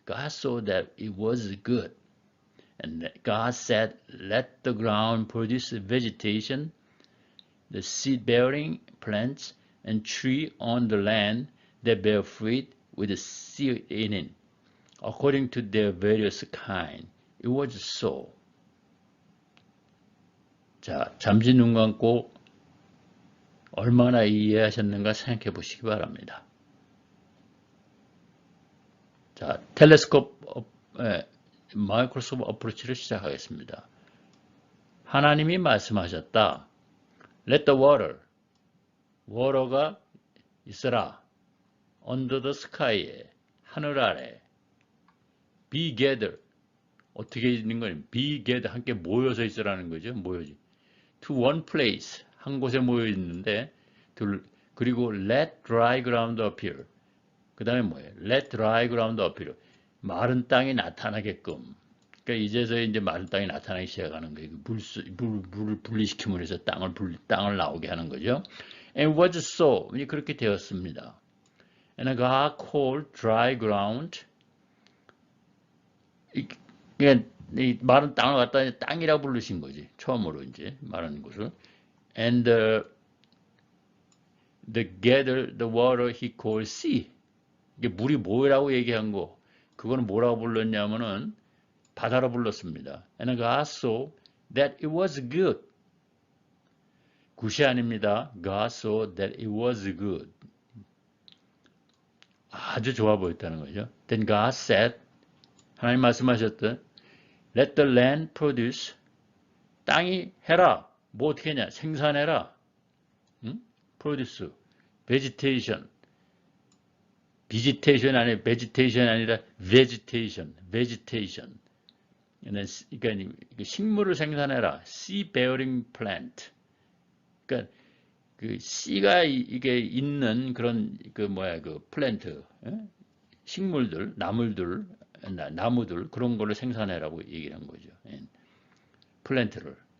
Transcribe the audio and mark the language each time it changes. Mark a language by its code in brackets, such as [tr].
[en] God saw that it was good. And God said, let the ground produce vegetation, the seed-bearing plants, and tree on the land that bear fruit with the seed in it, according to their various kind. It was so. [ko] 자, 잠시 눈 감고 얼마나 이해하셨는가 생각해 보시기 바랍니다. 자, 텔레스코프, 마이크로소프트 어프로치를 시작하겠습니다. 하나님이 말씀하셨다. [en] Let the water, water가 있어라. Under the sky에, [ko] 하늘 아래. [en] Be gathered, [ko] 어떻게 있는 거예요? [en] be gathered [ko] 함께 모여서 있으라는 거죠. 모여지. [en] to one place [ko] 한 곳에 모여 있는데 그리고 [en] let dry ground appear. [ko] 그 다음에 뭐예요? [en] let dry ground appear. [ko] 마른 땅이 나타나게끔. 그러니까 이제서야 이제 마른 땅이 나타나기 시작하는 거예요. 물을 분리시킴으로 해서 땅을 나오게 하는 거죠. [en] And was so. [ko] 그렇게 되었습니다. [en] And God called dry ground. [ko] 그러니까 이 마른 땅을 갖다 땅이라 부르신 거지. 처음으로 이제 마른 곳을. [en] And the water he called sea. [ko] 이게 물이 뭐라고 얘기한 거. 그거는 뭐라고 불렀냐면은 바다로 불렀습니다. [en] And God saw that it was good. [ko] 굿이 아닙니다. [en] God saw that it was good. [ko] 아주 좋아 보였다는 거죠. [en] Then God said, [ko] 하나님 말씀하셨던 [en] Let the land produce. [ko] 땅이 해라. 뭐 어떻게 했냐? 생산해라. 응? Produce. Vegetation. [en] Vegetation 아니라 vegetation 아니라 vegetation. Vegetation. [ko] 그러니까 식물을 생산해라. [en] Sea bearing plant. [ko] 그러니까 그 씨가 이게 있는 그런 그 플랜트, 식물들, 나무들 그런 거를 생산해라고 얘기를 한 거죠. 플랜트를.